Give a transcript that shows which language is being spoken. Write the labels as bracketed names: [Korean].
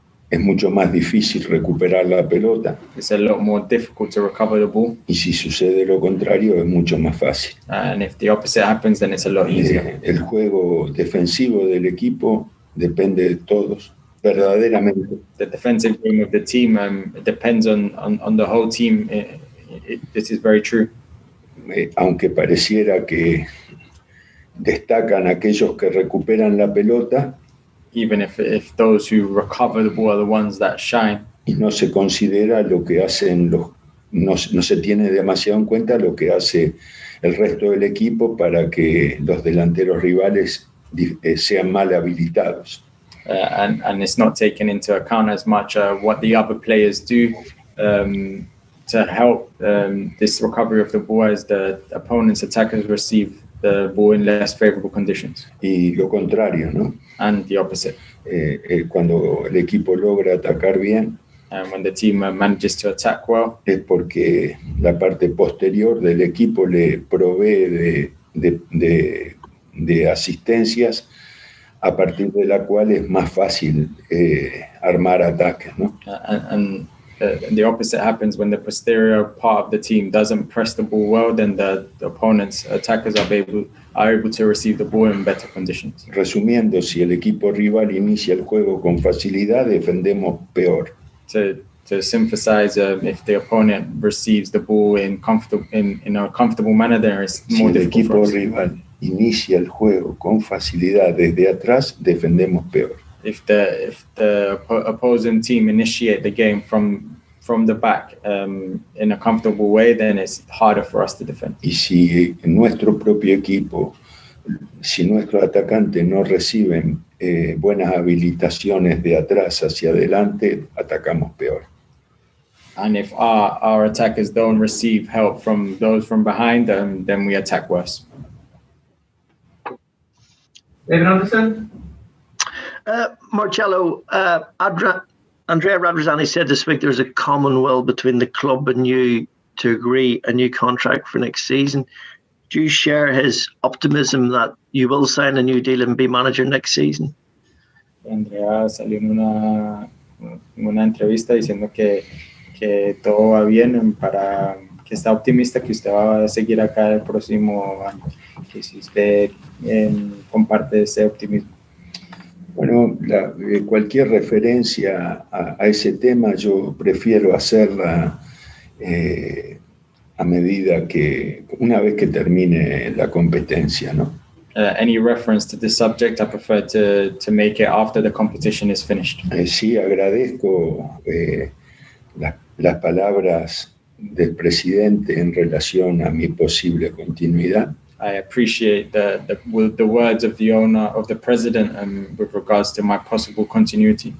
[Spanish] es mucho más difícil recuperar la pelota. [English] it's a lot more difficult to recover the ball. [Spanish] Y si sucede lo contrario, es mucho más fácil. [English] And if the opposite happens, then it's a lot easier. [Spanish] El juego defensivo del equipo depende de todos, verdaderamente. [English] The defensive game of the team depends on the whole team. This is very true. [Spanish] Aunque pareciera que destacan aquellos que recuperan la pelota, [English] Even if those who recover the ball are the ones that shine. [Spanish] y no se considera lo que hacen no se tiene demasiado en cuenta lo que hace el resto del equipo para que los delanteros rivales sean mal habilitados. [English] And it's not taken into account as much what the other players do to help this recovery of the ball as the opponent's attackers receive the ball in less favorable conditions. [Spanish] Y lo contrario, ¿no? [English] And the opposite. [Spanish] Cuando el equipo logra atacar bien, [English] And when the team manages to attack well, [Spanish] es porque la parte posterior del equipo le provee de asistencias a partir de la cual es más fácil armar ataques, ¿no? [English] And the opposite happens when the posterior part of the team doesn't press the ball well, then the opponent's attackers are able to receive the ball in better conditions. [Spanish] Resumiendo, si el equipo rival inicia el juego con facilidad, defendemos peor. [English] To synthesize, if the opponent receives the ball in a comfortable manner, then it's more [Spanish] Si el [English] difficult for [Spanish] equipo [English] us. [Spanish] rival inicia el juego con facilidad desde atrás, defendemos peor. [English] If the opposing team initiate the game from the back in a comfortable way, then it's harder for us to defend. [Spanish] Y si nuestro propio equipo, si nuestros atacantes no reciben buenas habilitaciones de atrás hacia adelante, atacamos peor. [English] And if our attackers don't receive help from those from behind, then we attack worse. David Anderson? Marcelo, Andrea Radrizzani said this week there's a common will between the club and you to agree a new contract for next season. Do you share his optimism that you will sign a new deal and be manager next season? [Spanish] Andrea salió en una entrevista diciendo que todo va bien, para que está optimista que usted va a seguir acá el próximo año, que si usted comparte ese optimismo. Bueno, cualquier referencia a ese tema yo prefiero hacerla a medida que, una vez que termine la competencia, ¿no? [English] Any reference to this subject, I prefer to make it after the competition is finished. [Spanish] Sí, agradezco las palabras del presidente en relación a mi posible continuidad. [English] I appreciate the words of the owner, of the president, with regards to my possible continuity.